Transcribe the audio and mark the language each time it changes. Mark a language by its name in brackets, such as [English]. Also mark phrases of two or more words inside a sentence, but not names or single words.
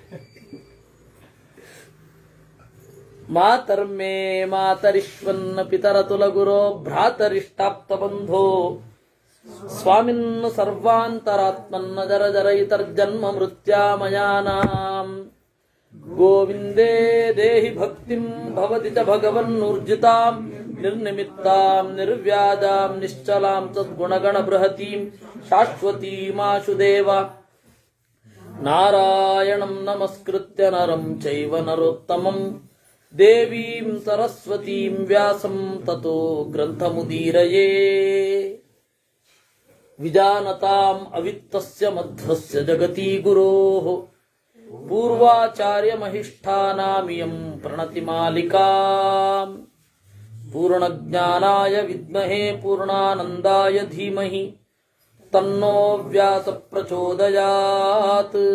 [Sanskrit] ಮಾತರ್ಮೇ ಮಾತರಿಶ್ವನ್ನ ಪಿತರತುಲ ಗುರೋ ಭ್ರಾತರಿಷ್ಟಾಪ್ತ ಬಂಧೋ ಸ್ವಾಮಿನ್ ಸರ್ವಾಂತರಾತ್ಮನ್ನ ಜರ ಜರಯಿತರ್ಜನ್ಮ ಮೃತ್ಯಾಮಯಾನಾಂ ಗೋವಿಂದೇ ದೇಹಿ ಭಕ್ತಿಂ ಭವತಿ ಚ ಭಗವನ್ನೂರ್ಜಿತಾಂ ನಿರ್ನಿಮಿತ್ತಾಂ ನಿರ್ವ್ಯಾಜಾಂ ನಿಶ್ಚಲಾಂ ಸದ್ಗುಣಗಣ ಬೃಹತೀಂ ಶಾಶ್ವತೀಮಾಶು ದೇವ. ನಾರಾಯಣಂ ನಮಸ್ಕೃತ್ಯ ನರಂ ಚೈವ ನರೋತ್ತಮಂ ದೇವೀಂ ಸರಸ್ವತೀಂ ವ್ಯಾಸಂ ತತೋ ಗ್ರಂಥಮುದೀರಯೇ. ವಿಜಾನತಾಂ ಅವಿತ್ತಸ್ಯ ಮಧ್ವಸ್ಯ ಜಗತಿ ಗುರೋಃ ಪೂರ್ವಾಚಾರ್ಯ ಮಹಿಷ್ಠಾನಾಮಿಯಂ ಪ್ರಣತಿ ಮಾಲಿಕಾಂ ಪೂರ್ಣಜ್ಞಾನಾಯ ವಿದ್ಮಹೇ ಪೂರ್ಣಾನಂದಾಯ ಧೀಮಹಿ ತನ್ನೋ ವ್ಯಾಸ ಪ್ರಚೋದಯಾತ್.